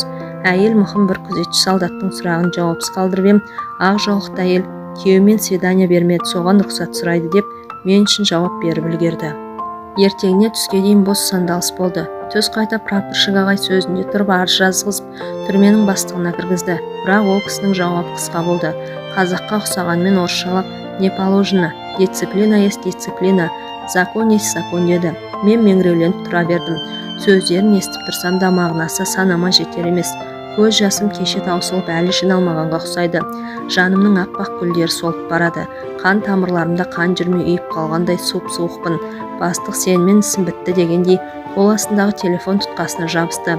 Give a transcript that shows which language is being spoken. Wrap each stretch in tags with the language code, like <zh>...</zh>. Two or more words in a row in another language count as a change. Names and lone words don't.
<kk>Әйел мұхым бір күзетші солдаттың сұрағын жауапсыз қалдырып ем, ақ жаулықты әйел күйеуімен свидания бермеді, соған рұқсат сұрайды деп мен үшін жауап беріп үлгерді. Ертеңіне түске дейін бос сандалыс болды. Түс қайта прапорщик ағай сөзінде тұрып арыз жазғызып түрменің бастығына кіргізді. Бірақ ол кісінің жауабы қысқа болды. Қазаққа ұқсағанмен орысшалап</kk> <ru>не положено, дисциплина есть дисциплина, закон есть закон</ru> <kk>деді. Мен меңірейленіп тұра бердім. Сөздерін естіп тұрсам да мағынасы санама жетер емес. Көз жасым кеше таусылып әлі жиналмағанға ұқсайды. Жанымның аппақ гүлдері солып барады. Қан тамырларымда қан жүрмей үйіп қалғандай суық-суықпын. Бастық сенімен ісім бітті дегендей қол астындағы телефон тұтқасына жабысты.</kk>